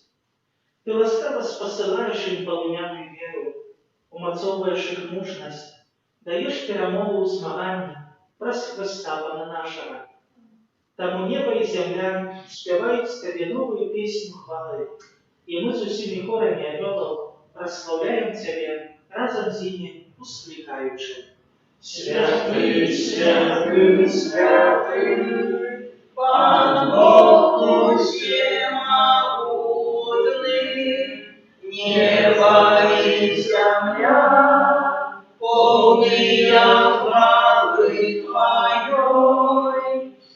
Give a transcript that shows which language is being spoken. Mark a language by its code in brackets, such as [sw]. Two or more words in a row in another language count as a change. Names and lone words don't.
[be] Ты ласкава спасылаеш ім палымяную веру, умацоўваеш іх мужнасць, даеш перамогу ў змаганні праз Христа Пана нашего. Таму неба і зямля спяваюць Табе новую песню хвалы, і мы з усімі хорамі анёлаў праслаўляем Цябе разам з імі усклікаючы. Святый, святый, святый, Пан Бог [ru] всемогутный, небо и земля, полные хвалы Твоей,